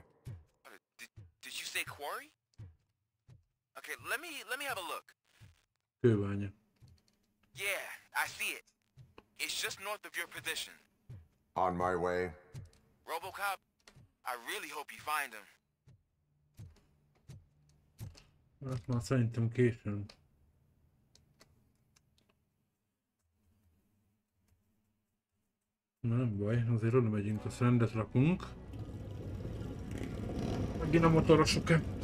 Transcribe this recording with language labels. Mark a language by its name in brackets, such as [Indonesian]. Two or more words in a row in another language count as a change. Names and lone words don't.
[English] Did you say quarry? Okay, let me have a look. [Hungarian] Kőbánya. [English] Yeah, I see it. It's just north of your position. On my way. Robocop, I really hope you find him. [Hungarian] Hát már szerintem későn. Nem baj, azért oda megyünk, azt rendet rakunk. Megint a motorosok-e?